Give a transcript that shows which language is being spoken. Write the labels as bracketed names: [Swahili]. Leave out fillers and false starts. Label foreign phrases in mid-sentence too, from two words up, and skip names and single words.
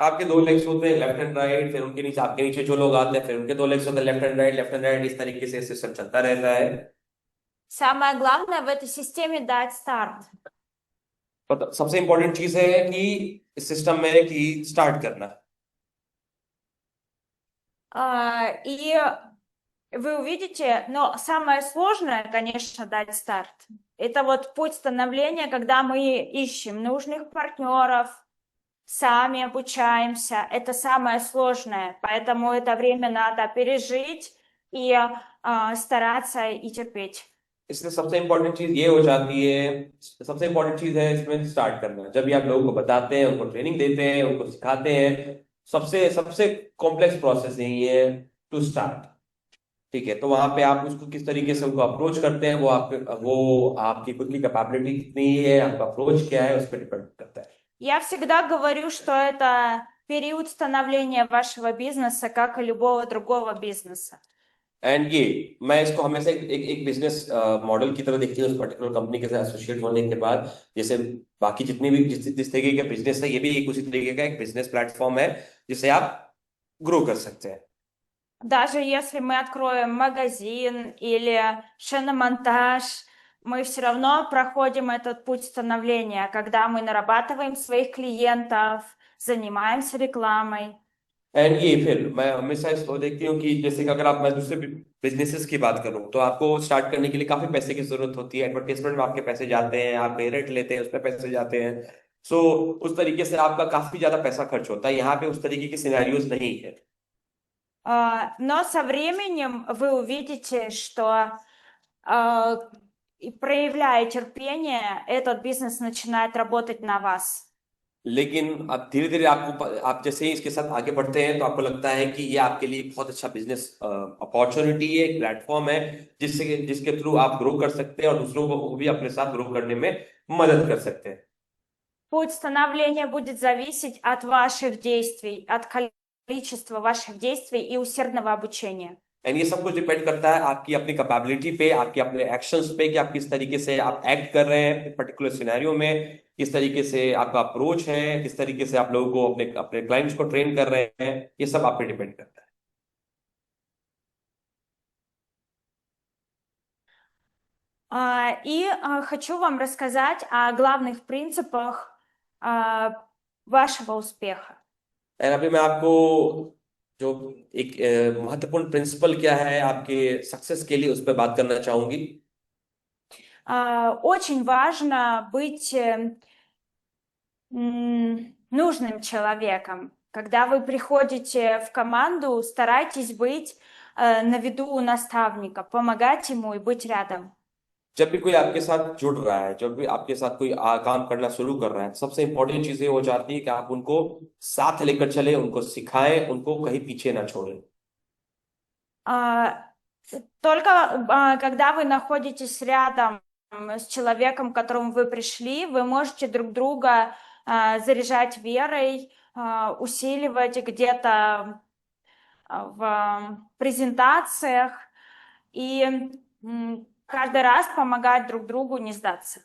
[Hindi] आपके दो लेग्स होते हैं, [English] left and right, [Hindi] फिर उनके नीचे आपके नीचे जो लोग आते हैं, फिर उनके दो लेग्स होते हैं, [English] left and right, [Hindi] इस तरीके से सिस्टम चलता रहता है। [Russian] Самое главное в этой системе дать старт. [Hindi] सबसे इंपॉर्टेंट चीज है कि इस सिस्टम में कि स्टार्ट करना। [Russian] И вы увидите, но самое сложное, конечно, дать старт. Это вот путь становления, когда мы ищем нужных партнеров, сами обучаемся. Это самое сложное, поэтому это время надо пережить и стараться и терпеть. [Hindi] इसलिए सबसे इंपॉर्टेंट चीज ये हो जाती है, सबसे इंपॉर्टेंट चीज है इसमें स्टार्ट करना। जब भी आप लोगों को बताते हैं, उनको ट्रेनिंग देते हैं, उनको सिखाते हैं, सबसे सबसे [English] complex process [Hindi] यही है, [English] to start. [Hindi] ठीक है, तो वहां पे आप उसको किस तरीके से उनको अप्रोच करते हैं, वो आपकी खुद की कैपेबिलिटी कितनी है, आपका अप्रोच क्या है, उस पर डिपेंड करता है। [Russian] Я всегда говорю, что это период становления вашего бизнеса, как и любого другого бизнеса. [Hindi] एंड ये मैं इसको हमेशा एक [English] business model [Hindi] की तरह देखती हूँ, उस [English] particular company [Hindi] के साथ एसोसिएट होने के बाद। जैसे बाकी जितनी भी जिस तरीके का बिजनेस है, ये भी एक उसी तरीके का एक [English] business platform [Hindi] है जिससे आप ग्रो कर सकते हैं। [Russian] Даже если мы откроем магазин или шиномонтаж, мы все равно проходим этот путь становления, когда мы нарабатываем своих клиентов, занимаемся рекламой. [Hindi] एंड ये फिर मैं हमेशा इसको देखती हूँ कि जैसे कि अगर आप मैं दूसरे बिजनेसेस की बात करूँ, तो आपको स्टार्ट करने के लिए काफी पैसे की जरूरत होती है। एडवर्टाइजमेंट में आपके पैसे जाते हैं, आप रेंट लेते हैं, उसमें पैसे जाते हैं। सो उस तरीके से आपका काफी ज्यादा पैसा खर्च होता है। यहाँ पे उस तरीके की सिनेरियोज नहीं है। [Russian] Но со временем вы увидите, что и проявляя терпение, этот бизнес начинает работать на вас. [Hindi] लेकिन अब धीरे धीरे आप जैसे ही इसके साथ आगे बढ़ते हैं, तो आपको लगता है कि ये आपके लिए बहुत अच्छा [English] business opportunity [Hindi] है, एक प्लेटफॉर्म है जिसके थ्रू आप ग्रो कर सकते हैं और दूसरों को भी अपने साथ ग्रो करने में मदद कर सकते हैं। [Russian] Путь становления будет зависеть от ваших действий, от количества ваших действий и усердного обучения. [Hindi] एंड ये सब कुछ डिपेंड करता है आपकी अपनी कैपेबिलिटी पे, आपके अपने एक्शंस पे, कि आप किस तरीके से आप एक्ट कर रहे हैं [English] particular scenario [Hindi] में, किस तरीके से आपका अप्रोच है, किस तरीके से आप लोगों को अपने अपने क्लाइंट्स को ट्रेन कर रहे हैं, ये सब आप पे डिपेंड करता है। [Russian] И хочу вам рассказать о главных принципах вашего успеха. [Hindi] एंड अभी मैं आपको जो एक महत्वपूर्ण प्रिंसिपल क्या है आपके सक्सेस के लिए, उस पर बात करना चाहूंगी। [Russian] Очень важно быть нужным человеком. Когда вы приходите в команду, старайтесь быть на виду у наставника, помогать ему и быть рядом. [Hindi] जब भी कोई आपके साथ जुड़ रहा है, जब भी आपके साथ कोई काम करना शुरू कर रहा है, सबसे इंपॉर्टेंट चीज ये हो जाती है कि आप उनको साथ लेकर चले, उनको सिखाएं, उनको कहीं पीछे ना छोड़ें। [Russian] Только когда вы находитесь рядом с человеком, к которому вы пришли, вы можете друг друга заряжать верой, усиливать где-то в презентациях и каждый раз помогать друг другу не сдаться.